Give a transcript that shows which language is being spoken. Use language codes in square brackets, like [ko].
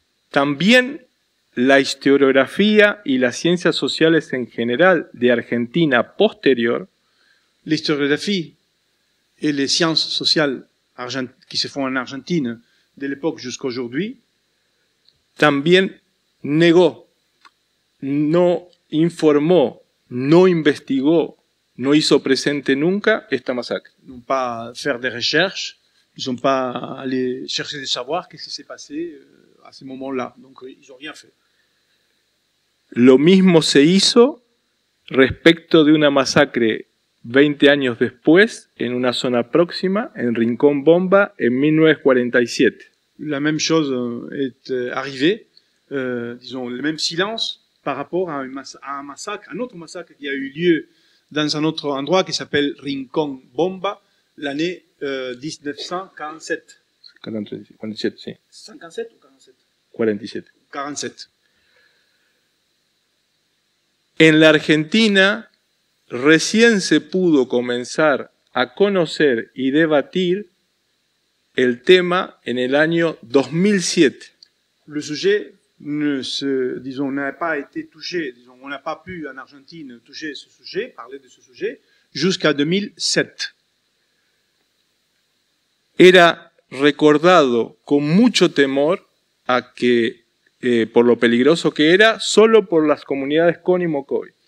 [es] También la historiografía y las ciencias sociales en general de Argentina posterior, [fr] l'historiographie et les sciences sociales qui se font en Argentine de l'époque jusqu'à aujourd'hui, [es] también negó, no informó, no investigó, no hizo presente nunca esta masacre. [fr] Ils n'ont pas fait des recherches, ils n'ont pas allé chercher de savoir qu'est-ce qui s'est passé à ce moment-là. Donc ils n'ont rien fait. [es] Lo mismo se hizo respecto de una masacre 20 años después en una zona próxima, en Rincón Bomba, en 1947. [fr] La même chose est arrivée, disons, le même silence par rapport à un massacre, un autre massacre qui a eu lieu dans un autre endroit qui s'appelle Rincón Bomba, l'année 1947. [es] 47, sí. [fr] 57 ou 47 47. 47. [es] En la Argentina recién se pudo comenzar a conocer y debatir el tema en el año 2007. [fr] Le sujet n'a pas été touché, disons, on n'a pas pu en Argentine toucher ce sujet, parler de ce sujet, jusqu'à 2007. [es] Era recordado con mucho temor a que por lo peligroso que era, solo por las comunidades Con y Mocoy.